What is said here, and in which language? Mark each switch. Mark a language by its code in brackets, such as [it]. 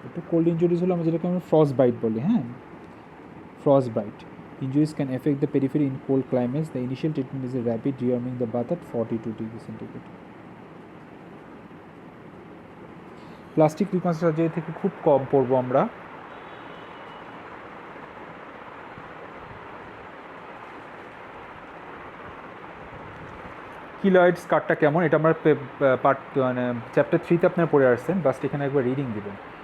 [bn] একটু cold injuries হলো আমরা যেটাকে আমরা ফ্রস্ট বাইট বলি, হ্যাঁ, frost byte. [en] Injuries can affect the periphery in cold climates. The initial treatment is a rapid rewarming the bath at 42 degrees centigrade. [bn] Plastic reconstruction surgery থেকে খুব কম পড়বো আমরা। কিলয়েড স্কারটা কেমন, এটা আমরা পার্ট মানে চ্যাপ্টার 3-তে আপনারা পড়ে আসছেন, বাস এখানে একবার রিডিং দেবেন।